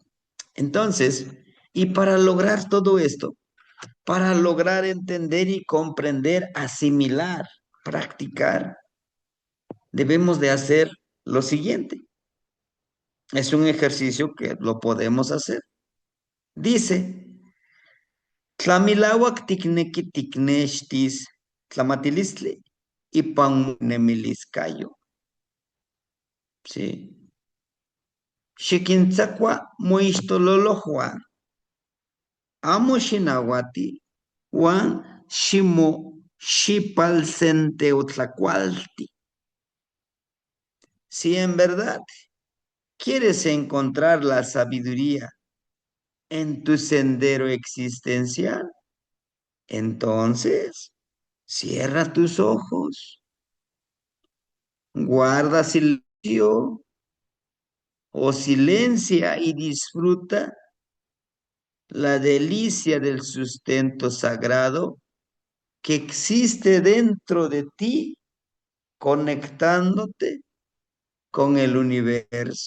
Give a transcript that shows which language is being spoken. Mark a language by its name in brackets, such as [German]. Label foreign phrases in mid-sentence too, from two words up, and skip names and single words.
[Spanish] Entonces, y para lograr todo esto, para lograr entender y comprender, asimilar, practicar, debemos de hacer lo siguiente. Es un ejercicio que lo podemos hacer. Dice, [Nahuatl languages] Tlamilawak tikneki tikneshtis tlamatilistle ipan nemiliscayo. [Spanish] ¿Sí? [Nahuatl languages] Xiquintzakua moixtololohua, amo xinawati, Juan ximo xipalsenteotlacualti. [Spanish] Si en verdad quieres encontrar la sabiduría en tu sendero existencial, entonces cierra tus ojos, guarda silencio o silencia y disfruta la delicia del sustento sagrado que existe dentro de ti, conectándote con el universo.